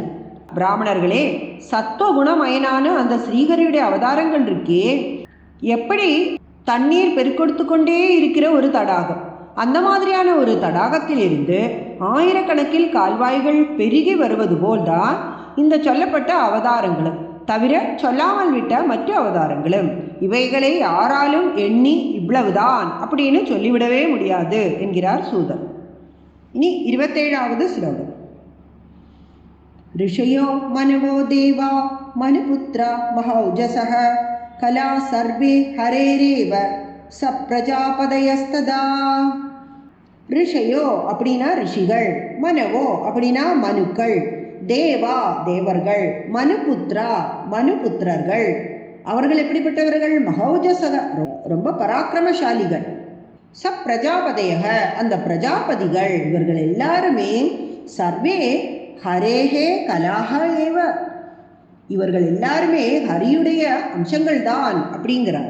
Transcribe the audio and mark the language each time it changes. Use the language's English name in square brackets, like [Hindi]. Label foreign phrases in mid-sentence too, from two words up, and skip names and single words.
[Tamil] பிராமணர்களே, சத்துவகுணமயனான அந்த ஸ்ரீஹரியுடைய அவதாரங்கள் இருக்கே, எப்படி தண்ணீர் பெருக்கொடுத்து கொண்டே இருக்கிற ஒரு தடாகம், அந்த மாதிரியான ஒரு தடாகத்தில் இருந்து ஆயிரக்கணக்கில் கால்வாய்கள் பெருகி வருவது போல்தான் இந்த சொல்லப்பட்ட அவதாரங்களும், தவிர சொல்லாமல் விட்ட மற்ற அவதாரங்களும். இவைகளை யாராலும் எண்ணி இவ்வளவுதான் அப்படின்னு சொல்லிவிடவே முடியாது என்கிறார் சூதன். இனி 27வது ஸ்லோகம். [Sanskrit] ऋषयो मनवो देवा मनुपुत्रा महौजसः कला सर्वे हरेरेव सप्रजापदयस्तदा. [Tamil] ऋषयो அப்படின்னா ரிஷிகள், மனவோ அப்படின்னா மனுக்கள், தேவா தேவர்கள், மனுபுத்ரா மனுபுத்திரர்கள். அவர்கள் எப்படிப்பட்டவர்கள்? மகௌஜசக ரொம்ப பராக்கிரமசாலிகள். சப்ரஜாபதயக அந்த பிரஜாபதிகள், இவர்கள் எல்லாருமே [Sanskrit] सर्वे हरेः कलाः एव [Tamil] இவர்கள் எல்லாருமே ஹரியுடைய அம்சங்கள் தான் அப்படிங்கிறார்.